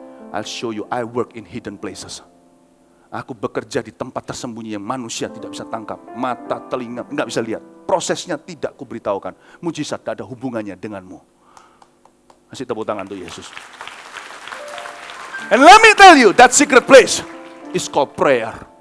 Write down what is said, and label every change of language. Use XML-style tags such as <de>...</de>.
<en>I'll show you, I work in hidden places.</en> <id>Aku bekerja di tempat tersembunyi yang manusia tidak bisa tangkap. Mata, telinga, nggak bisa lihat. Prosesnya tidak kuberitahukan. Mujizat tak ada hubungannya denganmu. Kasih tepuk tangan untuk Yesus.</id> <en>And let me tell you, that secret place is called prayer.</en>